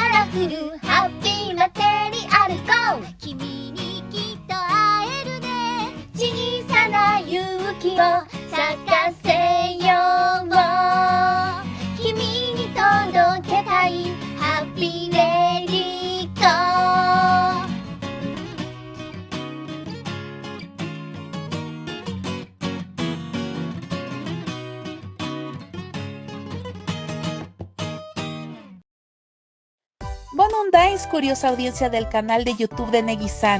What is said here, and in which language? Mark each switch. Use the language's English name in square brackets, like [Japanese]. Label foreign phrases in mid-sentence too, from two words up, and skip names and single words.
[Japanese] 降るハッピーな手に歩こう君にきっと会えるね小さな勇気を咲かせよう君に届けたいハッピーレディーゴー [Spanish] Bonundais, curiosa audiencia del canal de YouTube de Negi-san.